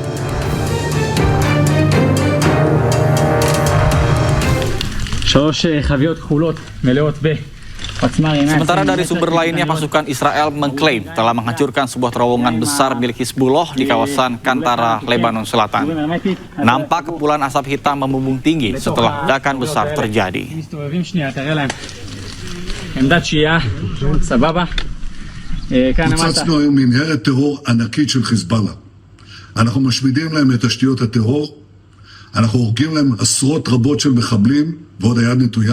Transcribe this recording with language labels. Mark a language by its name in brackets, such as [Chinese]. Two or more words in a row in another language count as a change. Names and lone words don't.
[Indonesian] Sementara dari sumber lainnya, pasukan Israel mengklaim telah menghancurkan sebuah terowongan besar milik Hizbullah di kawasan Kantara, Lebanon Selatan. Nampak kepulan asap hitam membumbung tinggi setelah ledakan besar terjadi. [Hebrew] פוצצנו היום מנהרת טרור ענקית של חיזבאללה. אנחנו משמידים להם את תשתיות הטרור, אנחנו הורגים להם עשרות רבות של מחבלים ועוד היד נטויה.